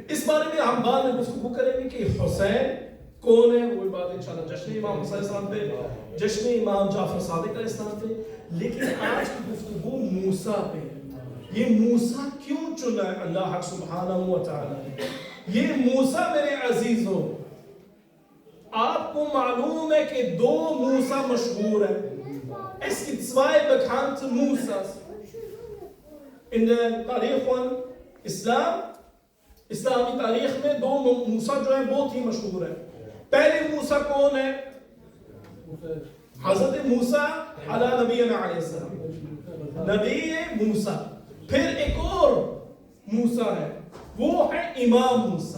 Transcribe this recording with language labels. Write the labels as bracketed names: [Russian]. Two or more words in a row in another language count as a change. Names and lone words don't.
[Urdu] اس بارے میں ہم بعد میں گفتگو کریں گے کہ حسین کون ہے، وہ بات انشاءاللہ جشن امام حسین السلام پہ، جشن امام جعفر صادق [Arabic] علیہ السلام [Urdu] پہ. لیکن آج کی گفتگو موسیٰ پہ. یہ موسیٰ کیوں چنا ہے اللہ حق [Arabic] سبحانہ و تعالی [Urdu] نے؟ یہ موسیٰ میرے عزیزوں، آپ کو معلوم ہے کہ دو موسیٰ مشہور ہیں. [German] Es gibt zwei bekannte Musas in der [Urdu] تاریخ اسلام، اسلامی تاریخ میں دو موسیٰ جو ہیں بہت ہی مشہور ہیں. پہلے موسیٰ کون ہے؟ حضرت موسیٰ [Arabic] علی نبینا علیہ السلام، [Urdu] نبی موسیٰ. پھر ایک اور موسیٰ ہے، وہ ہے امام موسیٰ.